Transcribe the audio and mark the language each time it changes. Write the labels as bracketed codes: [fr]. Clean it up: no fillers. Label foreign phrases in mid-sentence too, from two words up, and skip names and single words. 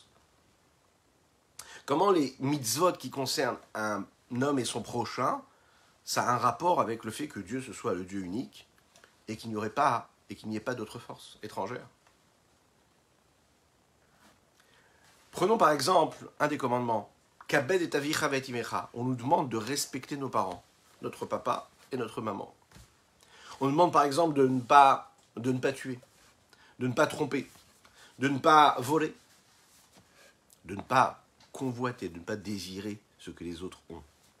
[fr] Comment les mitzvot qui concernent un homme et son prochain, ça a un rapport avec le fait que Dieu ce soit le Dieu unique et qu'il n'y ait pas d'autre force étrangère? Prenons par exemple un des commandements. [he] כבד את אביך ואת אמך. [fr] On nous demande de respecter nos parents, notre papa et notre maman. On nous demande par exemple de ne pas tuer, de ne pas tromper, de ne pas voler, de ne pas convoiter, de ne pas désirer ce que les autres ont.